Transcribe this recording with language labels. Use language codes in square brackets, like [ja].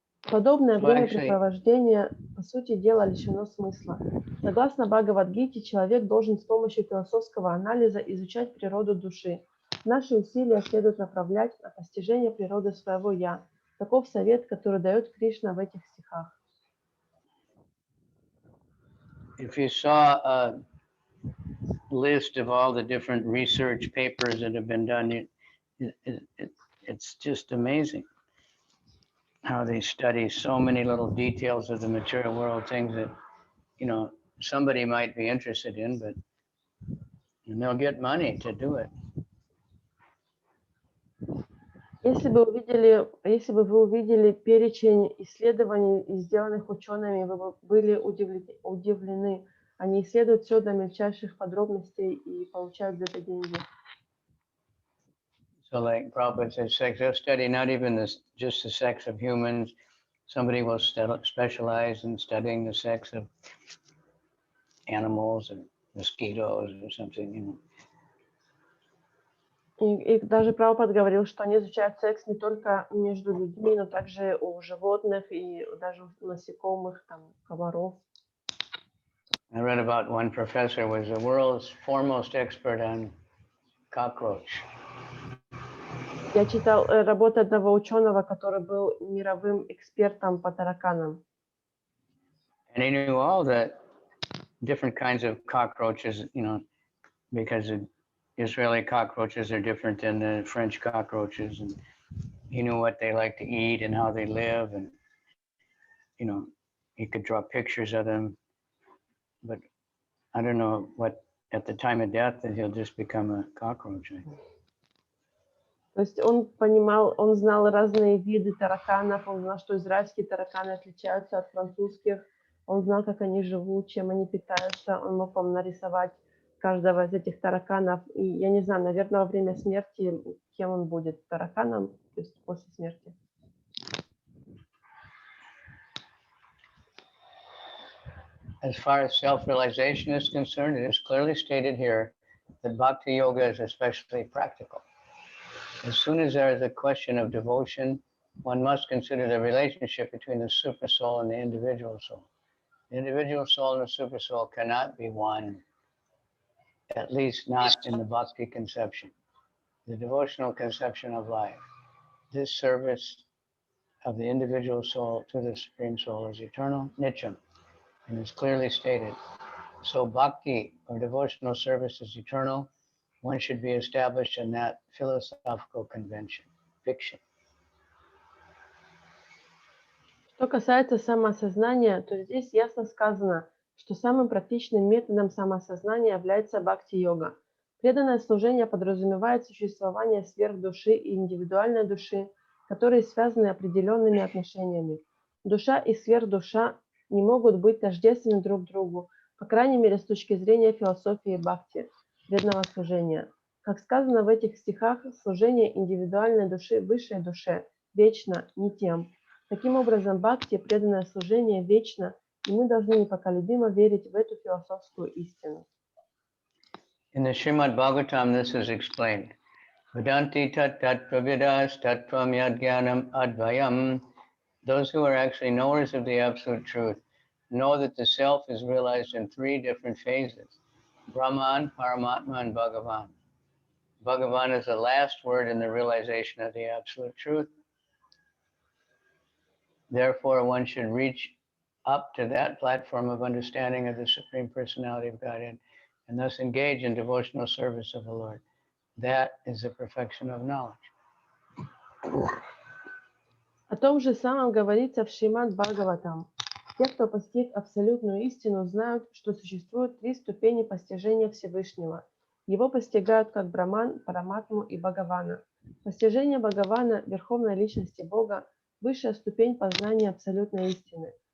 [ru] Подобное времяпрепровождение, по сути дела, лишено смысла. Согласно Бхагавад-гите, человек должен с помощью философского анализа изучать природу души. Наши усилия следует направлять на постижение природы своего «я». Таков совет, который дает Кришна в этих стихах. [en] If you saw a list of all the different research papers that have been done, it's just amazing how they study so many little details of the material world, things that, you know, somebody might be interested in, but they'll get money to do it. [ru] Если бы вы увидели перечень исследований, сделанных учеными, вы бы были удивлены. Они исследуют все до мельчайших подробностей и получают за это деньги. [en] So like Prabhupada said, sex, they'll study not even just the sex of humans. Somebody will specialize in studying the sex of animals or mosquitoes or something, you know. [ru] И даже Прабхупад говорил, что они изучают секс не только между людьми, но также у животных и даже у насекомых, там, комаров. [en] I read about one professor was the world's foremost expert on cockroach. [ru] Я читал работу одного ученого, который был мировым экспертом по тараканам. [en] And he knew all the different kinds of cockroaches, you know, because the Israeli cockroaches are different than the French cockroaches, and he knew what they like to eat and how they live, and, you know, he could draw pictures of them. But I don't know what, at the time of death, that he'll just become a cockroach. [ru] То есть он понимал, он знал разные виды тараканов, он знал, что израильские тараканы отличаются от французских, он знал, как они живут, чем они питаются, он мог вам нарисовать каждого из этих тараканов. И я не знаю, наверное, во время смерти, кем он будет, тараканом, то есть после смерти. [en] As far as self-realization is concerned, it is clearly stated here that bhakti yoga is especially practical. As soon as there is a question of devotion, one must consider the relationship between the super soul and the individual soul. The individual soul and the super soul cannot be one, at least not in the bhakti conception, the devotional conception of life. This service of the individual soul to the Supreme Soul is eternal, nityam, and is clearly stated. So bhakti or devotional service is eternal. One should be established in that philosophical convention, fiction. [ru] Что касается самоосознания, то здесь ясно сказано, что самым практичным методом самоосознания является бхакти-йога. Преданное служение подразумевает существование сверхдуши и индивидуальной души, которые связаны определенными отношениями. Душа и сверхдуша не могут быть тождественны друг другу, по крайней мере, с точки зрения философии бхакти, преданного служения. Как сказано в этих стихах, служение индивидуальной души высшей душе вечно, не тем. Таким образом, бхакти, преданное служение, вечно, и мы должны непоколебимо верить в эту философскую истину. [en] In the Srimad Bhagavatam, this is explained. [sa] Vedanti tat tat pravidas tat tvam yad jnanam advayam. [en] Those who are actually knowers of the absolute truth know that the self is realized in three different phases: Brahman, Paramatma, and Bhagavan. Bhagavan is the last word in the realization of the absolute truth. Therefore, one should reach up to that platform of understanding of the Supreme Personality of Godhead and thus engage in devotional service of the Lord. That is the perfection of knowledge. [ru] О том же самом говорится в Шримад Бхагаватам. Те, кто постиг абсолютную истину, знают, что существует три ступени постижения Всевышнего. Его постигают как Браман, Параматму и Бхагавана. Постижение Бхагавана, Верховной Личности Бога, высшая ступень познания абсолютной истины.